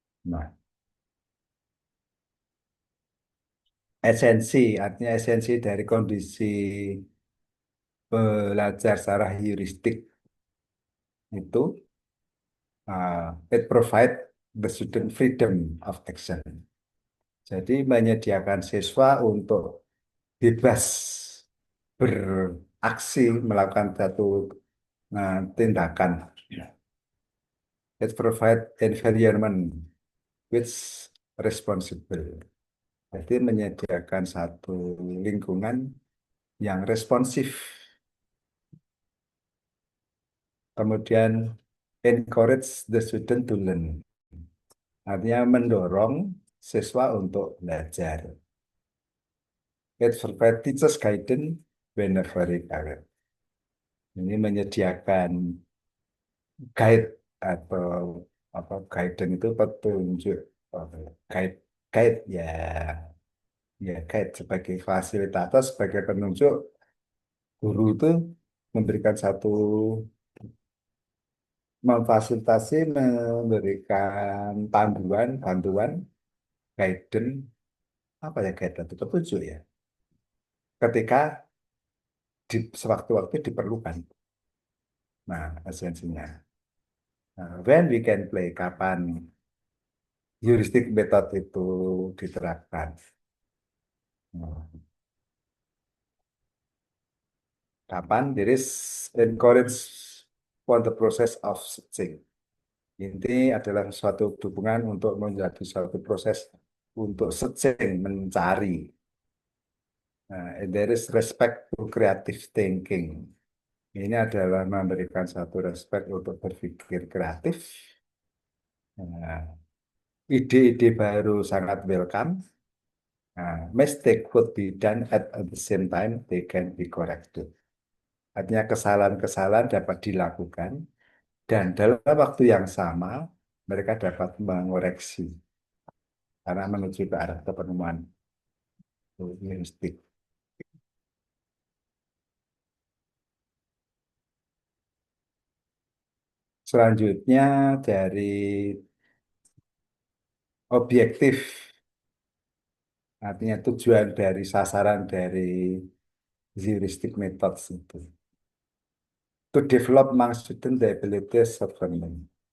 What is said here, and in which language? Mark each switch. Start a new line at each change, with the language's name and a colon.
Indonesian: Nah, artinya esensi dari kondisi belajar secara heuristik itu
English: it provide the student freedom of action.
Indonesian: Jadi menyediakan siswa untuk bebas beraksi melakukan satu tindakan.
English: It provide environment which responsible.
Indonesian: Jadi menyediakan satu lingkungan yang responsif.
English: Kemudian encourage the student to learn.
Indonesian: Artinya mendorong siswa untuk belajar.
English: It provide teachers guidance whenever required.
Indonesian: Ini menyediakan guide atau apa guidance itu petunjuk. Guide guide ya guide sebagai fasilitator sebagai penunjuk guru itu memberikan satu memfasilitasi memberikan panduan bantuan guidance apa ya guidance itu petunjuk ya ketika di sewaktu-waktu diperlukan. Nah, esensinya. Nah,
English: when we can play,
Indonesian: kapan heuristic method itu diterapkan? Nah, kapan
English: there is encourage for the process of searching.
Indonesian: Ini adalah suatu dukungan untuk menjadi suatu proses untuk searching, mencari. Nah,
English: and there is respect to creative thinking.
Indonesian: Ini adalah memberikan satu respect untuk berpikir kreatif. Nah, ide-ide baru sangat welcome. Nah,
English: mistake could be done at the same time they can be corrected.
Indonesian: Artinya kesalahan-kesalahan dapat dilakukan dan dalam waktu yang sama mereka dapat mengoreksi karena menuju ke arah kepenuhan heuristik. Selanjutnya dari objektif, artinya tujuan dari sasaran dari heuristic methods itu.
English: To develop among student the abilities of learning.